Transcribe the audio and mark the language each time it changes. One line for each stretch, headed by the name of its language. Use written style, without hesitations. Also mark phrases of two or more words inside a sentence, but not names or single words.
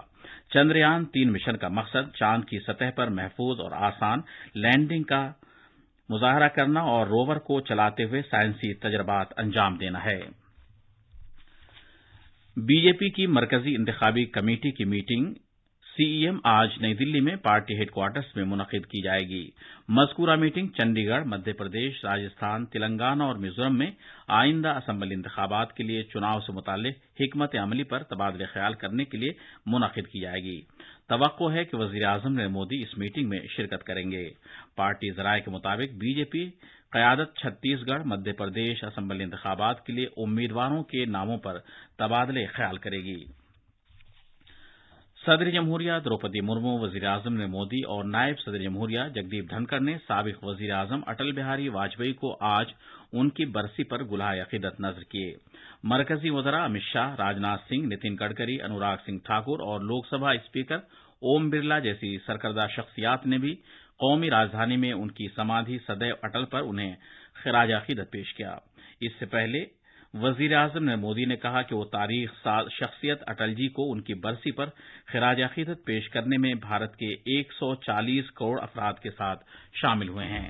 Urdu: چندریان 3 مشن کا مقصد چاند کی سطح پر محفوظ اور آسان لینڈنگ کا مظاہرہ کرنا اور روور کو چلاتے ہوئے سائنسی تجربات انجام دینا ہے۔ بی جے پی کی مرکزی انتخابی کمیٹی کی میٹنگ CEM آج نئی دلی میں پارٹی ہیڈ کوارٹرز میں منعقد کی جائے گی۔ مذکورہ میٹنگ چنڈی گڑھ، مدھیہ پردیش، راجستھان، تلنگانہ اور میزورم میں آئندہ اسمبلی انتخابات کے لیے چناؤ سے متعلق حکمت عملی پر تبادلہ خیال کرنے کے لیے منعقد کی جائے گی۔ توقع ہے کہ وزیر اعظم نریندر مودی اس میٹنگ میں شرکت کریں گے۔ پارٹی ذرائع کے مطابق بی جے پی قیادت چھتیس گڑھ، مدھیہ پردیش اسمبلی انتخابات کے لیے امیدواروں کے ناموں پر تبادلہ خیال کرے گی۔ صدر جمہوریہ دروپدی مرمو، وزیر اعظم نریندر مودی اور نائب صدر جمہوریہ جگدیپ دھنکڑ نے سابق وزیر اعظم اٹل بہاری واجپئی کو آج ان کی برسی پر گلہائے عقیدت نذر کیے۔ مرکزی وزراء امت شاہ، راجناتھ سنگھ، نتن گڈکری، انوراگ سنگھ ٹھاکر اور لوک سبھا اسپیکر اوم برلا جیسی سرکردہ شخصیات نے بھی قومی راجدھانی میں ان کی سمادھی سدیو اٹل پر انہیں خراج عقیدت پیش کیا۔ اس سے پہلے وزیر اعظم نریندر مودی نے کہا کہ وہ تاریخ ساز شخصیت اٹل جی کو ان کی برسی پر خراج عقیدت پیش کرنے میں بھارت کے 140 کروڑ افراد کے ساتھ شامل ہوئے ہیں۔